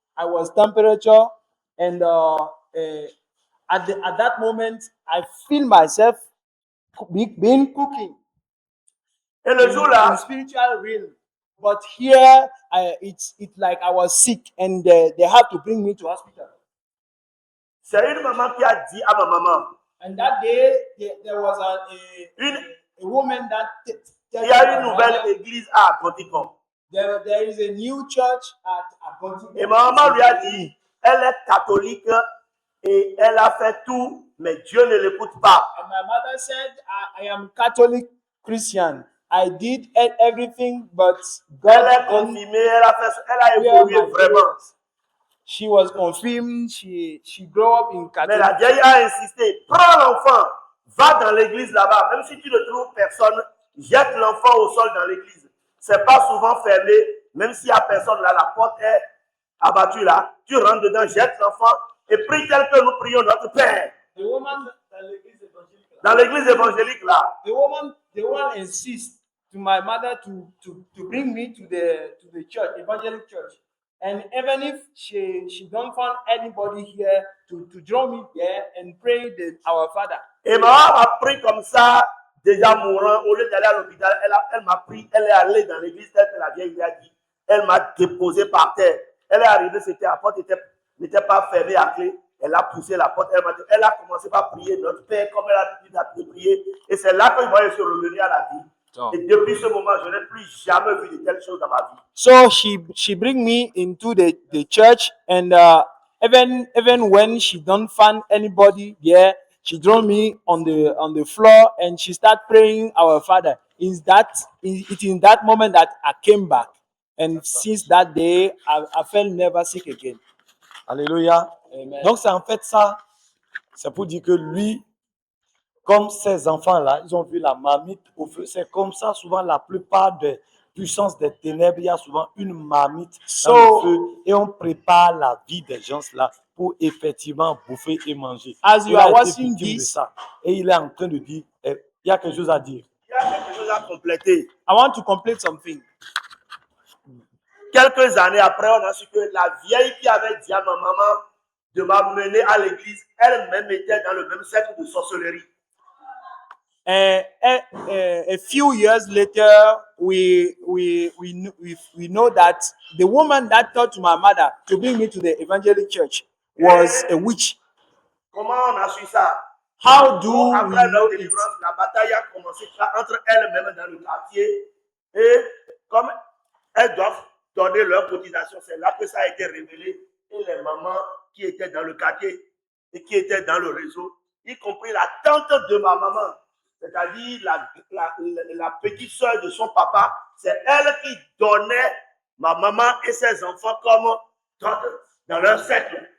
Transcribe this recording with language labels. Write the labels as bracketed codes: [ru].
[en] I was temperature, and at that moment I feel myself being cooking. [fr] Et le jour-là, [en] in spiritual realm, but here it's like I was sick, and they had to bring me to hospital. [fr] C'est une maman qui a dit à ma maman. [en] And that day there was a woman that. [fr] Il y a une nouvelle église à Akontikon. [en] There is a new church at Akontikon. [fr] Et ma maman lui a dit, elle est catholique et elle a fait tout, mais Dieu ne l'écoute pas. [en] And my mother said, I am Catholic Christian. I did everything, but God. [fr] Elle est confirmée, elle a évolué vraiment. [en] She was confirmed. She grew up in Catholic. [fr] Mais la vieille a insisté, prends l'enfant, va dans l'église là-bas, même si tu ne trouves personne. Jette l'enfant au sol dans l'église. C'est pas souvent fermé, même s'il n'y a personne là, la porte est abattue là. Tu rentres dedans, jette l'enfant et prie tel que nous prions notre Père. [en] The woman [fr] dans l'église évangélique là. [en] The woman insists to my mother to bring me to the church, evangelic church. And even if she don't find anybody here to draw me there and pray our Father. [fr] Et maman a pris comme ça. Déjà mourant, au lieu d'aller à l'hôpital, elle m'a pris, elle est allée dans l'église telle que la vieille lui a dit. Elle m'a déposé par terre. Elle est arrivée, la porte n'était pas fermée à clé. Elle a poussé la porte, elle a commencé par prier notre Père comme elle a l'habitude de prier. Et c'est là que je voyais se revenir à la vie. Et depuis ce moment, je n'ai plus jamais vu de telles choses dans ma vie. [en] So she bring me into the church, and even when she don't find anybody there, she drew me on the floor and she started praying our Father. It's in that moment that I came back. And since that day, I felt never sick again. [fr] Alléluia. Amen. Donc c'est en fait ça, c'est pour dire que lui, comme ces enfants-là, ils ont vu la marmite au feu. C'est comme ça, souvent la plupart des puissances des ténèbres, il y a souvent une marmite dans le feu et on prépare la vie des gens-là pour effectivement bouffer et manger. [en] As you are watching this, [fr] et il est en train de dire, il y a quelque chose à dire. Il y a quelque chose à compléter. [en] I want to complete something. [fr] Quelques années après, on a su que la vieille qui avait dit à ma maman de m'amener à l'église, elle-même était dans le même cercle de sorcellerie. [en] A few years later, we know that the woman that taught my mother to bring me to the evangelical church was a witch. [fr] Comment on a su ça? [en] How do we [fr] après [en] know [fr] leur délivrance, la bataille a commencé entre elles-mêmes dans le quartier. Et comme elles doivent donner leur cotisation, c'est là que ça a été révélé. Et les mamans qui étaient dans le quartier et qui étaient dans le réseau, y compris la tante de ma maman, c'est-à-dire la petite sœur de son papa, c'est elle qui donnait ma maman et ses enfants comme tante dans leur cercle.